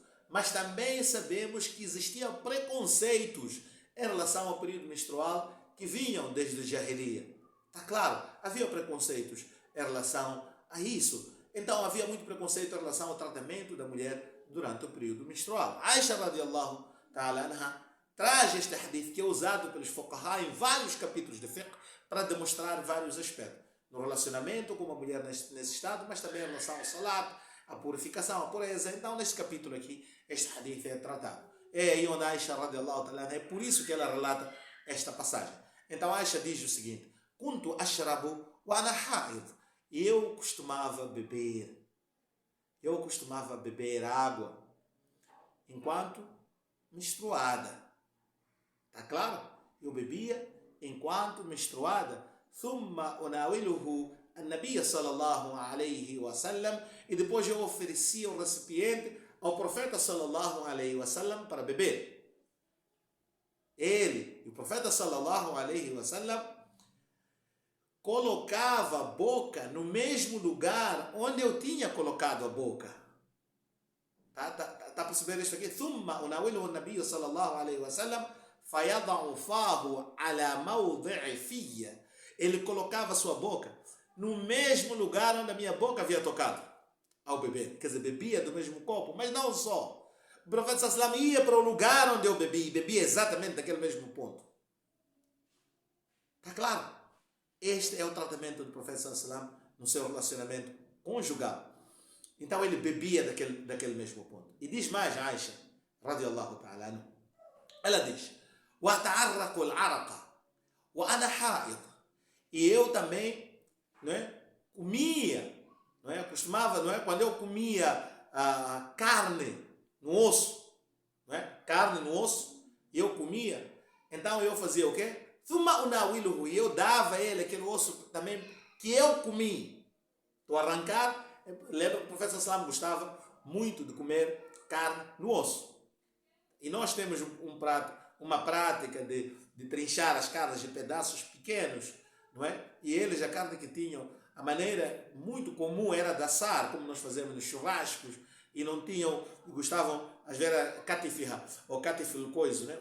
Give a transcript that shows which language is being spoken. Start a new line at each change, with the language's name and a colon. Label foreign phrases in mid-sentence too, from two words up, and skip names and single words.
Portuguese: Mas também sabemos que existiam preconceitos em relação ao período menstrual que vinham desde a Jahiliya. Está claro, havia preconceitos em relação a isso. Então havia muito preconceito em relação ao tratamento da mulher durante o período menstrual. Aisha,
Arabic: رضي الله تعالى عنها,
Portuguese: traz este hadith que é usado pelos fuqaha em vários capítulos de fiqh para demonstrar vários aspectos. No relacionamento com a mulher nesse estado, mas também em relação ao salat, a purificação, a pureza. Então, neste capítulo aqui, este hadith é tratado. É aí onde Aisha,
Arabic: رضي الله تعالى,
Portuguese: é por isso que ela relata esta passagem. Então, Aisha diz o seguinte:
Arabic: كنت أشرب وأنا حائض.
Portuguese: Eu costumava beber água enquanto menstruada. Está claro? Eu bebia enquanto menstruada.
Arabic: ثم أناوله النبي صلى الله عليه وسلم.
Portuguese: E depois eu oferecia o recipiente ao profeta
Arabic: صلى الله عليه وسلم
Portuguese: para beber. Ele, o profeta
Arabic: صلى الله عليه وسلم,
Portuguese: colocava a boca no mesmo lugar onde eu tinha colocado a boca. Tá a perceber isso aqui?
Arabic: ثم أناوله النبي صلى الله عليه وسلم فيضع فاه على موضع فيّ.
Portuguese: Ele colocava a sua boca no mesmo lugar onde a minha boca havia tocado ao beber. Quer dizer, bebia do mesmo copo, mas não só. O profeta
Arabic: صلى الله عليه وسلم
Portuguese: ia para o lugar onde eu bebi e bebia exatamente daquele mesmo ponto. Está claro? Este é o tratamento do profeta
Arabic: صلى الله عليه وسلم
Portuguese: no seu relacionamento conjugal. Então ele bebia daquele mesmo ponto. E diz mais Aisha,
Arabic: رضي الله تعالى عنها,
Portuguese: ela diz:
Arabic: وَأَتَعَرَّقُ الْعَرَقَ وَأَنَا حَائِض.
Portuguese: E eu também, não é, comia, não é, costumava, não é, quando eu comia carne no osso, não é, carne no osso, eu comia, então eu fazia o quê?
Arabic: ثُمَّ أُنَاوِلُهُ.
Portuguese: E eu dava a ele aquele osso também que eu comi. Estou a arrancar. Lembra que o profeta
Arabic: صلى الله عليه وسلم
Portuguese: gostava muito de comer carne no osso. E nós temos uma prática de trinchar as carnes em pedaços pequenos, não é? E eles, a carne que tinham, a maneira muito comum era de assar, como nós fazemos nos churrascos, e não tinham, gostavam, às vezes, era catifirra, ou catifil coisa, né?